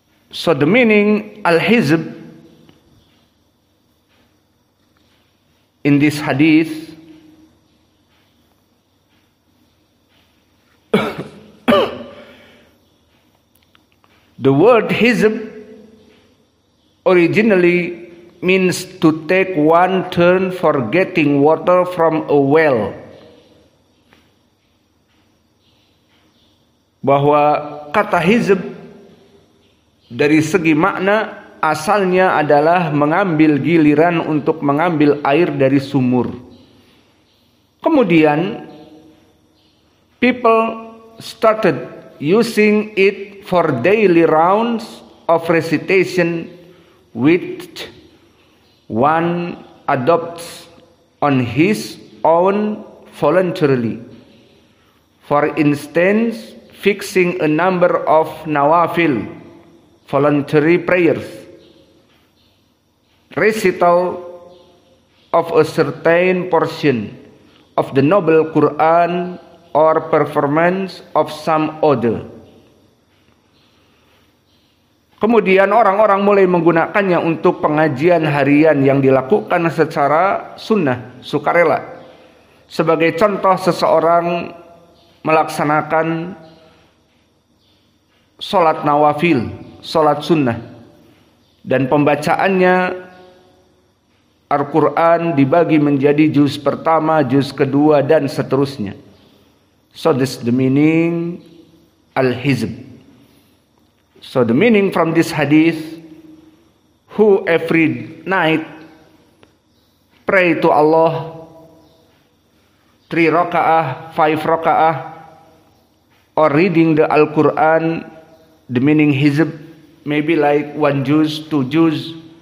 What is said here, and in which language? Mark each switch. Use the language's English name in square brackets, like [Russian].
[English] So the meaning al-hizb in this hadith, the word hizb originally means to take one turn for getting water from a well. [Indonesian] Bahwa kata hizb dari segi makna asalnya adalah mengambil giliran untuk mengambil air dari sumur. [English] Kemudian people started using it for daily rounds of recitation which one adopts on his own voluntarily. For instance, fixing a number of nawafil, voluntary prayers, recital of a certain portion of the Noble Quran, or performance of some other. [Indonesian] Kemudian orang-orang mulai menggunakannya untuk pengajian harian yang dilakukan secara sunnah, sukarela. Sebagai contoh, seseorang melaksanakan sholat nawafil, sholat sunnah, dan pembacaannya Al-Quran dibagi menjadi juz pertama, juz kedua, dan seterusnya. [English] So this the meaning al-hizb. So the meaning from this hadith, who every night pray to Allah 3 raka'ah, 5 raka'ah, or reading the Al-Quran, the meaning hizb, maybe like 1 juz, 2 juz.